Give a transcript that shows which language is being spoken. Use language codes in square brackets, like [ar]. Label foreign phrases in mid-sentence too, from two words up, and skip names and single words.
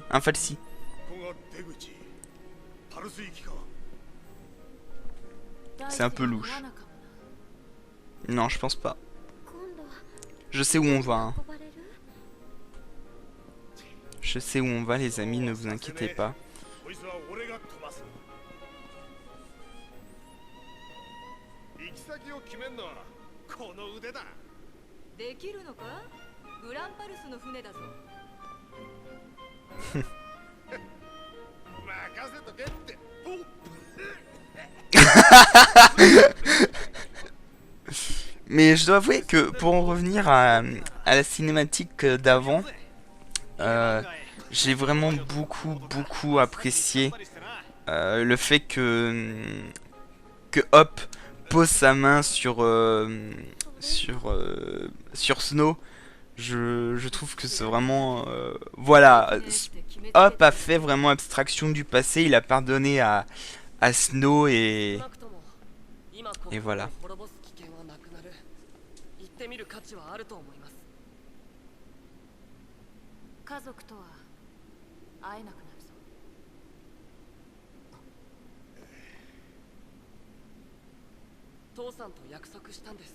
[fr] Un Falsi. C'est un peu louche. Non, je pense pas. Je sais où on va, hein. Je je sais où on va les amis, ne vous inquiétez pas. [ja] こいつは俺が飛ばす行き先を決めんのはこの腕だできるのか？グランパルスの船だぞ。任せとけっておっ [fr] Mais je dois avouer que pour en revenir à la cinématique d'avant, j'ai vraiment beaucoup apprécié le fait que Hop pose sa main sur Snow. Je trouve que c'est vraiment voilà, Hop a fait vraiment abstraction du passé, il a pardonné à Snow et voilà. [ja] 行ってみる価値はあると思います。家族とは会えなくなるぞ。父さんと約束したんです。